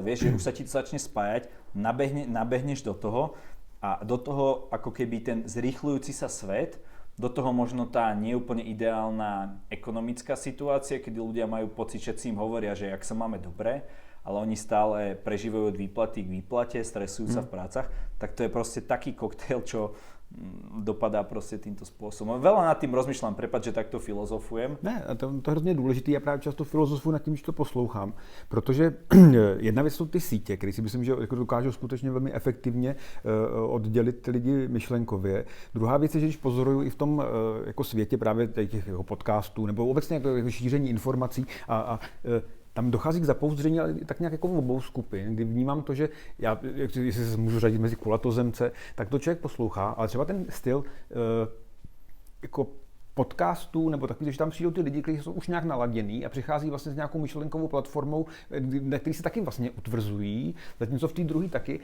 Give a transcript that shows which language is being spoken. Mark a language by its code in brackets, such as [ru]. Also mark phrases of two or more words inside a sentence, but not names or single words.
[sk] Vieš, že už sa ti to začne spájať, nabehneš do toho a do toho ako keby ten zrýchľujúci sa svet, do toho možno tá neúplne ideálna ekonomická situácia, kedy ľudia majú pocit, všetci im hovoria, že jak sa máme dobre, ale oni stále prežívajú od výplaty k výplate, stresujú sa v prácach, tak to je proste taký koktejl, čo dopadá [cs] prostě tímto způsobem. [sk] Veľa nad tím rozmýšlám, prepad, že takto filozofujem. [cs] Ne, to je hrozně důležité, já právě často filozofuju nad tím, že to poslouchám, protože jedna věc jsou ty sítě, které si myslím, že dokážou skutečně velmi efektivně oddělit ty lidi myšlenkově. Druhá věc je, že když pozoruju i v tom jako světě právě těch jako podcastů nebo obecně jako šíření informací a tam dochází k zapouzdření, ale tak nějak jako v obou skupin, kdy vnímám to, že já, jestli se můžu řadit mezi kulatozemce, tak to člověk poslouchá, ale třeba ten styl jako podcastů nebo takový, že tam přijdou ty lidi, kteří jsou už nějak naladěný a přichází vlastně s nějakou myšlenkovou platformou, na který se taky vlastně utvrzují, zatímco v té druhé taky.